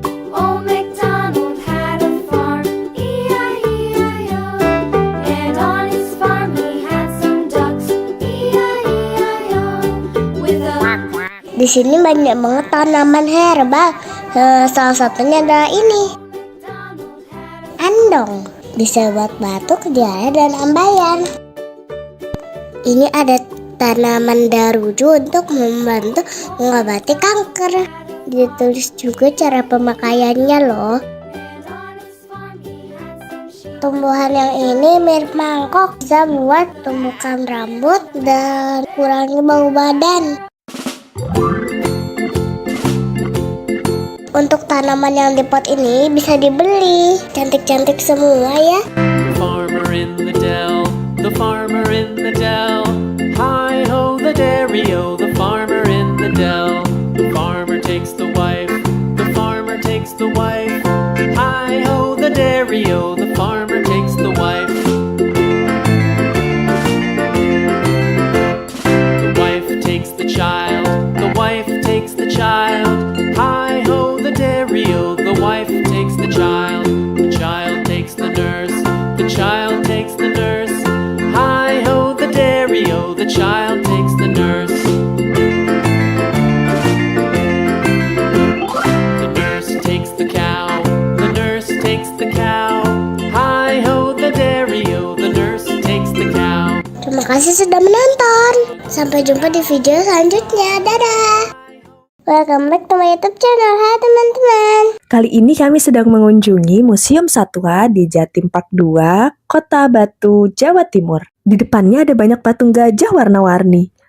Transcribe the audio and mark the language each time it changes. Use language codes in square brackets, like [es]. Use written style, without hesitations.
[en] Old MacDonald had a farm, E-I-E-I-O. And on his farm he had some ducks, E-I-E-I-O. With a [id] Di sini banyak banget tanaman herbal. Salah satunya adalah ini, andong. Bisa buat batuk, diare, dan ambayan. Ini ada tanaman daruju untuk membantu mengobati kanker. Ditulis juga cara pemakaiannya loh. Tumbuhan yang ini mirip mangkok, bisa buat tumbukan rambut dan kurangi bau badan. Untuk tanaman yang di pot ini bisa dibeli. Cantik-cantik semua ya. [en] The farmer in the dell, the farmer in the dell. Hi ho the dairy-o, the farmer in the dell. The farmer takes the wife, the farmer takes the wife. Hi ho the dairy-o, the farmer takes the wife. The wife takes the child, the wife takes the child. Hi ho the dairy-o, the wife takes the child. The child takes the nurse, the child takes the nurse. Hi ho the dairy-o, the child takes the nurse. The nurse takes the cow, the nurse takes the cow. Hi ho the dairy-o, the nurse takes the cow. [id] Terima kasih sudah menonton. Sampai jumpa di video selanjutnya. Dadah. [en] Welcome back to my YouTube channel. [id] Hai teman-teman. Kali ini kami sedang mengunjungi Museum Satwa di Jatim Park 2, Kota Batu, Jawa Timur. Di depannya ada banyak patung gajah warna-warni.